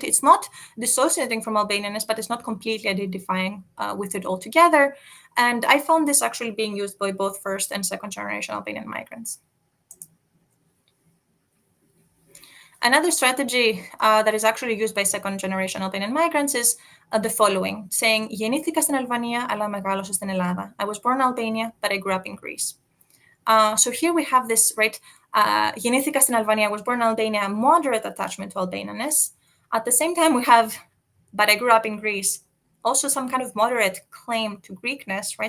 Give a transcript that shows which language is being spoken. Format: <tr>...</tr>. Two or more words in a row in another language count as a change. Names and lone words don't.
<en>It's not dissociating from Albanianness, but it's not completely identifying with it altogether. And I found this actually being used by both first and second generation Albanian migrants. Another strategy that is actually used by second generation Albanian migrants is the following, saying,</en> <el>Γεννήθηκα στην Αλβανία, αλλά μεγάλωσα στην Ελλάδα.</el> <en>I was born in Albania, but I grew up in Greece. So here we have this, right? Genethikas in Albania, was born in Albania, moderate attachment to Albanianness. At the same time, we have, but I grew up in Greece, also some kind of moderate claim to Greekness, right?</en>